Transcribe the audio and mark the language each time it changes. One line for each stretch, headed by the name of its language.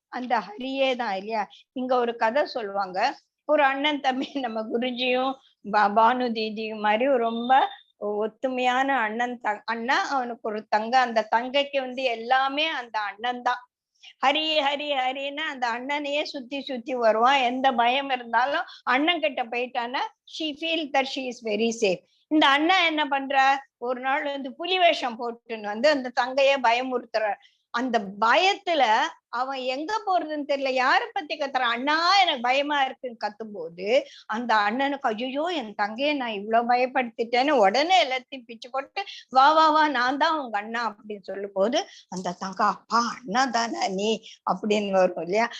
Tamil: அந்த ஹரியே தான் இல்லையா. இங்க ஒரு கதை சொல்லுவாங்க. ஒரு அண்ணன் தம்பி, நம்ம குருஜியும் பானு தீதியும் மாதிரி ரொம்ப ஒத்துமையான அண்ணா, அவனுக்கு ஒரு தங்க, அந்த தங்கைக்கு வந்து எல்லாமே அந்த அண்ணன் தான். ஹரி ஹரின்னா அந்த அண்ணனையே சுத்தி வருவான். எந்த பயம் இருந்தாலும் அண்ணன் கிட்ட போயிட்டான்னா
English: she feel that she is very safe.
Tamil: இந்த அண்ணா என்ன பண்ற, ஒரு நாள் வந்து புலி வேஷம் போட்டுன்னு வந்து அந்த தங்கைய பயமுறுத்துற. அந்த பயத்துல அவன் எங்க போறதுன்னு தெரியல, யார பத்தி கத்துறான், அண்ணா எனக்கு பயமா இருக்குன்னு கத்தும் போது அந்த அண்ணனுக்கு ஐயோ என் தங்கைய நான் இவ்வளவு பயப்படுத்திட்டேன்னு உடனே எல்லாத்தையும் பிச்சு போட்டு வா நான் தான் உங்க அண்ணா அப்படின்னு சொல்லும் போது அந்த தங்கா, அப்பா அண்ணா தானே நீ அப்படின்னு வரும் இல்லையா.